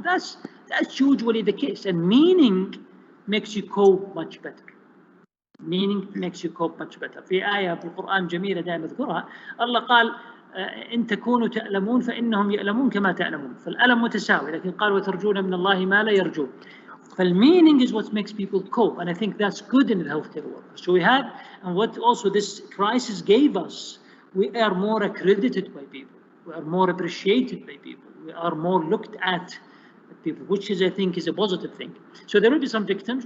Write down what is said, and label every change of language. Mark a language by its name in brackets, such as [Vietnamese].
[English] And that's usually the case. And meaning makes you cope much better. Meaning makes you cope much better. [Arabic] في آية في القرآن جميلة دائما أذكرها. الله قال إن تكونوا تألمون فإنهم يألمون كما تألمون. فالألم متساوي. لكن قال وترجون من الله ما لا يرجون. [English] فالmeaning is what makes people cope, and I think that's good in the healthcare world. So we have, and what also this crisis gave us, we are more accredited by people. We are more appreciated by people. We are more looked at people, which is, I think, is a positive thing. So there will be some victims.